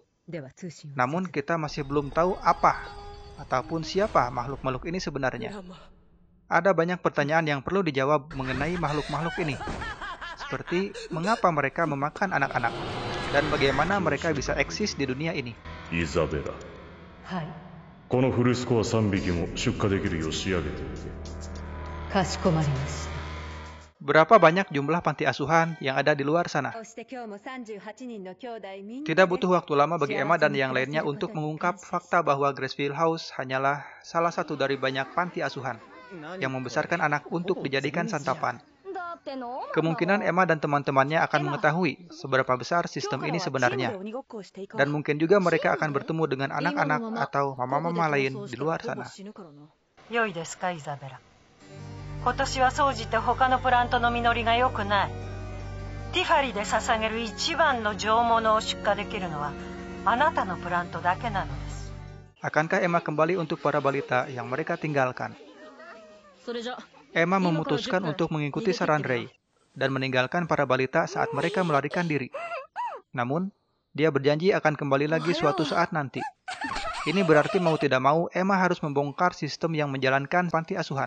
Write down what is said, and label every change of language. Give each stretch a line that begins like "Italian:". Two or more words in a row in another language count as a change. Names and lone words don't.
Indonesian: Namun kita masih belum tahu apa ataupun siapa makhluk-makhluk ini sebenarnya. Ada banyak pertanyaan yang perlu dijawab mengenai makhluk-makhluk ini. Seperti mengapa mereka memakan anak-anak dan bagaimana mereka bisa eksis di dunia ini.
Japanese: Isabella. このフルスコア3匹も出荷できるよう仕上げておけ。
Indonesian: Berapa banyak jumlah panti asuhan yang ada di luar sana? Tidak butuh waktu lama bagi Emma dan yang lainnya untuk mengungkap fakta bahwa Gracefield House hanyalah salah satu dari banyak panti asuhan yang membesarkan anak untuk dijadikan santapan. Kemungkinan Emma dan teman-temannya akan mengetahui seberapa besar sistem ini sebenarnya. Dan mungkin juga mereka akan bertemu dengan anak-anak atau mama-mama lain di luar sana.
Japanese: 今年は総じて他のプラントの実りが良くない。ティファリで捧げる一番の上物を出荷できるのはあなたのプラントだけなのです。
Indonesian: Akankah Emma kembali untuk para balita yang mereka tinggalkan? Emma memutuskan untuk mengikuti saran Ray dan meninggalkan para balita saat mereka melarikan diri. Namun, dia berjanji akan kembali lagi suatu saat nanti. Ini berarti mau tidak mau Emma harus membongkar sistem yang menjalankan panti asuhan.